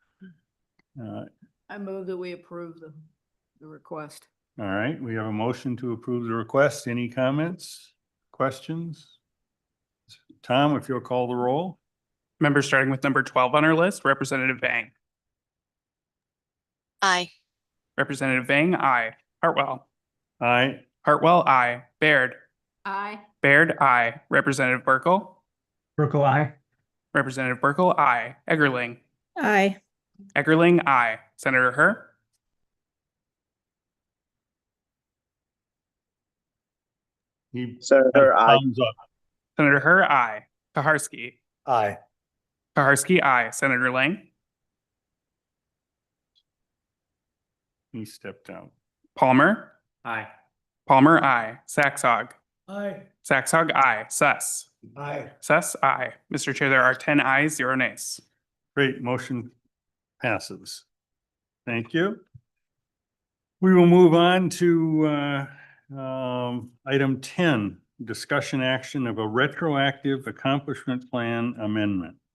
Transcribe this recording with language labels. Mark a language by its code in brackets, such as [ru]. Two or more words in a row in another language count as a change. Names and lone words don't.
[en] I move that we approve the request. All right, we have a motion to approve the request. Any comments, questions? Tom, if you'll call the roll. Members starting with number 12 on our list, Representative Vang. Aye. Representative Vang, aye. Hartwell. Aye. Hartwell, aye. Baird. Aye. Baird, aye. Representative Burkle. Burkle, aye. Representative Burkle, aye. Eggerling. Aye. Eggerling, aye. Senator Herr. Senator, aye. Thumbs up. Senator Herr, aye. Kaharski. Aye. Kaharski, aye. Senator Lang. He stepped out. Palmer. Aye. Palmer, aye. Saxog. Aye. Saxog, aye. Suss. Aye. Suss, aye. Mr. Chair, there are 10 ayes, 0 nays. Great, motion passes. Thank you. We will move on to item 10, discussion action of a retroactive accomplishment plan amendment.